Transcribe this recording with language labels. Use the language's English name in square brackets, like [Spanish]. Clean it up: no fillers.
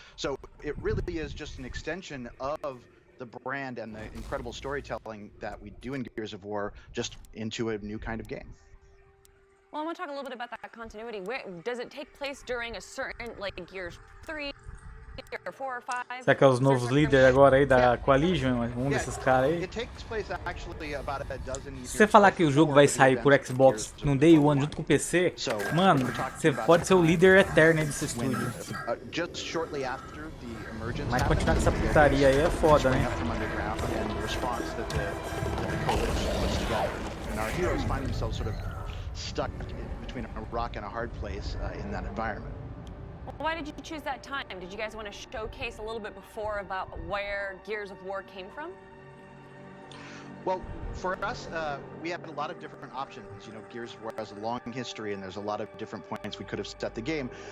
[English] So it really is just an extension of the brand and the incredible storytelling that we do in Gears of War, just into a new kind of game. Well, I want to talk a little bit about that continuity. Where, does it take place during a certain, like Gears 3 or 4 or 5? [Portuguese] Será que é os novos líderes agora aí da Coalition? Um desses caras aí? [English] It takes place actually about a dozen years. [Portuguese] Se você falar que o jogo vai sair por Xbox no Day One junto com o PC, mano, você pode ser o líder eterno aí desse estúdio. [English] Just shortly after the emergence. [Portuguese] Mas continuar com essa putaria aí é foda, né? [English] And our heroes find themselves sort of stuck between a rock and a hard place in that environment. Well, why did you choose that time? Did you guys want to showcase a little bit before about where Gears of War came from? Well, for us, we have a lot of different options. You know, Gears of War has a long history, and there's a lot of different points we could have set the game.